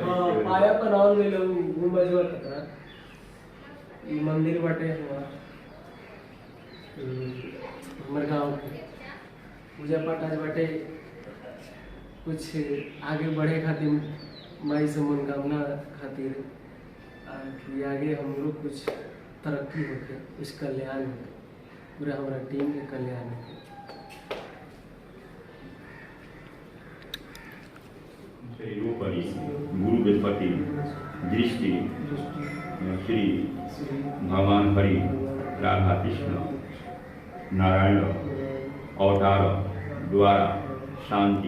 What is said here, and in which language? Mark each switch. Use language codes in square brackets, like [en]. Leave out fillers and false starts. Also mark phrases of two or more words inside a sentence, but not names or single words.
[bho] हाँ पाया पर और ले लो गुंबज वाला खतरा ये मंदिर बाटे हमारे गाँव के पूजा पाठ आज बाटे कुछ आगे बढ़े खातिर माई से मनोकामना खातिर कि आगे हम लोग कुछ तरक्की होके कुछ कल्याण होके पूरा हमारा टीम के कल्याण होके। रूपरी गुरु बृहस्पति दृष्टि श्री भगवान हरि राधा कृष्ण नारायण अवतार द्वारा शांति।